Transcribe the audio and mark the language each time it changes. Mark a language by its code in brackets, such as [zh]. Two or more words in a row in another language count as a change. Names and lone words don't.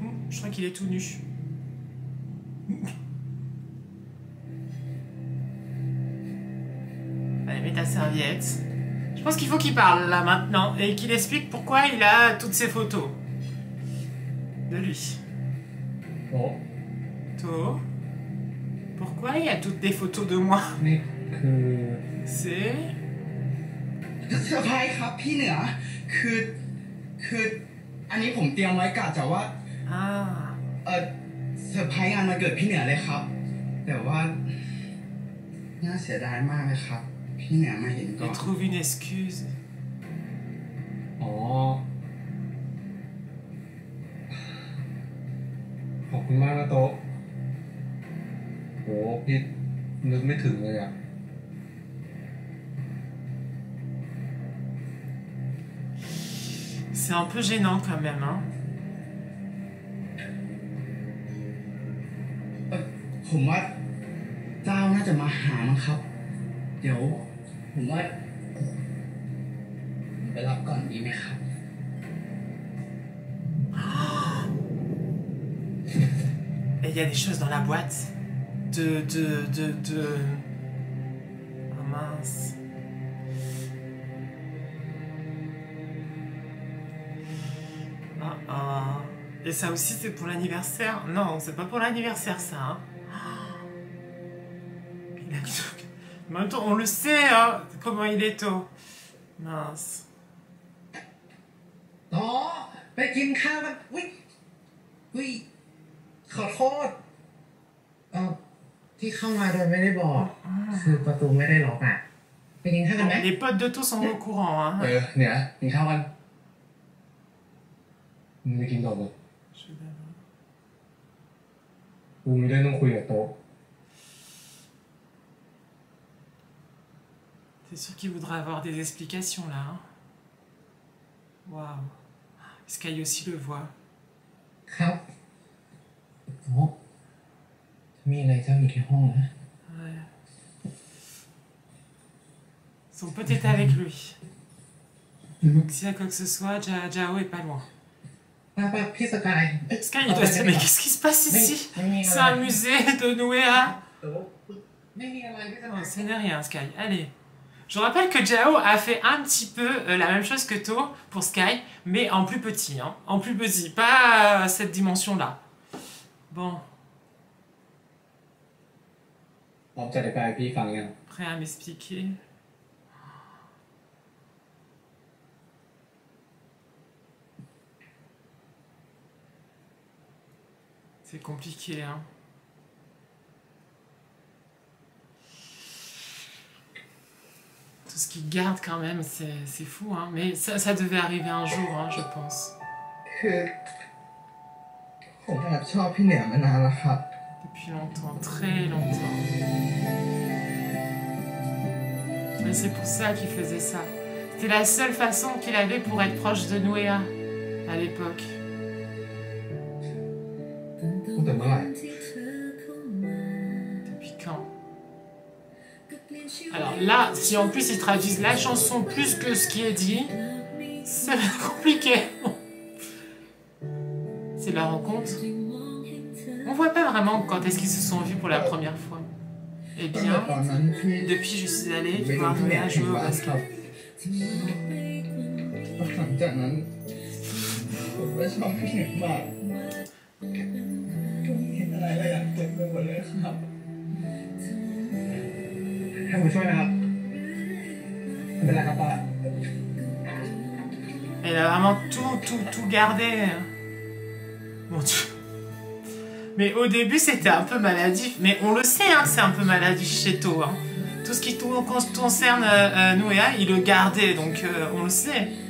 [fr] Je crois qu'il est tout nu. Allez, mets ta serviette. Je pense qu'il faut qu'il parle là maintenant et qu'il explique pourquoi il a toutes ces photos de lui. Oh. To, pourquoi il y a toutes des photos de moi? [th] นี่คือ [fr] C'est [th] เซอร์ไพรส์ครับพี่เหนือคืออันนี้ผมเตรียมไว้กะจะว่า ah เซอร์ไพรส์งานวันเกิดพี่เหนือเลยครับแต่ว่าน่าเสียดายมากเลยครับพี่เหนือมาเห็นก่อ [fr] il [th] น [fr] trouve une excuse. [th] อ๋อขอบคุณมากนะโต๊ะโหพี่นึกไม่ถึงเลยอ่ะ [fr] C'est un peu gênant quand même, hein. [th] ผมว่าเจ้าน่าจะมาหามั้งครับเดี๋ยวผมว่าผมไปรับก่อนดีไหมครับ [fr] Et il y a des choses dans la boîte. Oh mince. Et ça aussi c'est pour l'anniversaire? Non, c'est pas pour l'anniversaire ça. Hein. Il a... En même temps, on le sait, hein, comment il est tôt. Mince. [th] อ๋อไปกินข้าวกันวิขอโทษที่เข้ามาโดยไม่ได้บอกคือประตูไม่ได้ล็อกอ่ะ ไปกินข้าวกันไหม [fr] Les potes de To sont au courant. Hein. [th] เหนือกินข้าวกันมึงไม่กินต่อเลยกูมีเรื่องต้องคุยกับโต๊ะ [fr] C'est sûr qu'il voudra avoir des explications là. Hein. Waouh. Sky aussi le voit. [th] ครับโต๊ะมีอะไรเจ้าอยู่ที่ห้องนะ [fr] Ouais. Son pote est avec lui. Donc s'il y a quoi que ce soit, Jao est pas loin. [th] ป้าพี่สกาย [fr] Sky il doit se dire mais qu'est-ce qui se passe ici? C'est un musée de Nouéa. [th] โต๊ะไม่มีอะไรพี่สกา [fr] Non, [th] ย [fr] ce n'est rien, Sky. Allez. Je rappelle que Jao a fait un petit peu la même chose que To pour Sky, mais en plus petit. Hein. En plus petit, pas cette dimension-là. Bon, [th] พร้อมจะอธิบายพี่ฟังยัง [fr] prêt à m'expliquer. C'est compliqué, hein. Tout ce qu'il garde quand même, c'est fou, hein. Mais ça devait arriver un jour, hein, je pense. [th] คือผมแอบชอบพี่เหนือมานานแล้วครับ [fr] Depuis longtemps, très longtemps. Et c'est pour ça qu'il faisait ça. C'était la seule façon qu'il avait pour être proche de Nouéa à l'époque. [th] ตั้งแต่เมื่อไหร่ [fr] Depuis quand? Alors là, si en plus ils traduisent la chanson plus que ce qui est dit, ça va être compliqué. C'est la rencontre. On voit pas vraiment quand est-ce qu'ils se sont vus pour la première fois. Eh [th] ตั้งแต่ [fr] bien, [th] ตอนนั้นที่ [fr] depuis je suis allée [th] ไปดู [fr] voir [th] พี่เหนือ [fr] Nouéa [th] ที่ [fr] jouer au [th] บ้านครั [fr] basket. [th] บหลังจากนั้นผมก็ชอบพี่เหนือมากผมเห็นอะไรแล้วอยากเต็มไปหมดเลยครับ ให้ผมช่วยนะครับไม่เป็นไรครับป้า [fr] Elle a vraiment tout gardé. Mon Dieu. Mais au début, c'était un peu maladif. Mais on le sait hein, que c'est un peu maladif chez To. Hein. Tout ce qui concerne Nouéa, il le gardait, donc on le sait.